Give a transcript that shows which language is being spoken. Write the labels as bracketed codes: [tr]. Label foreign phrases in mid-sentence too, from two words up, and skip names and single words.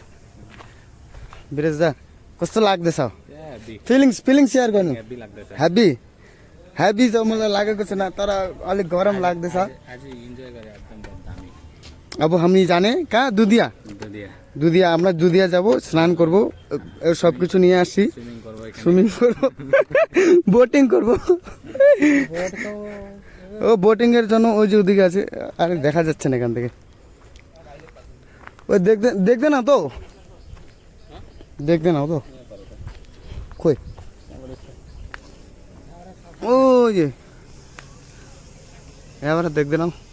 [ne] বিরেজদা कस्तो लाग्दैछ? [en] feelings share [ne] गर्नु। [en] happy happy [ne] त मलाई लागेको छैन, तर अलिक गरम लाग्दैछ। अब हामी जाने कहाँ? [bn] দুধিয়া আমরা দুধিয়া যাব, স্নান করব, সব কিছু নিয়ে আসছি, সুইমিং করব, বোটিং করব। ও বোটিং এর জন্য ওই যে ওদিকে আছে, আরে দেখা যাচ্ছে না এখান থেকে। ওই দেখতে না তো, দেখতে নাও তো কই, ও যে এবার দেখতে নাও।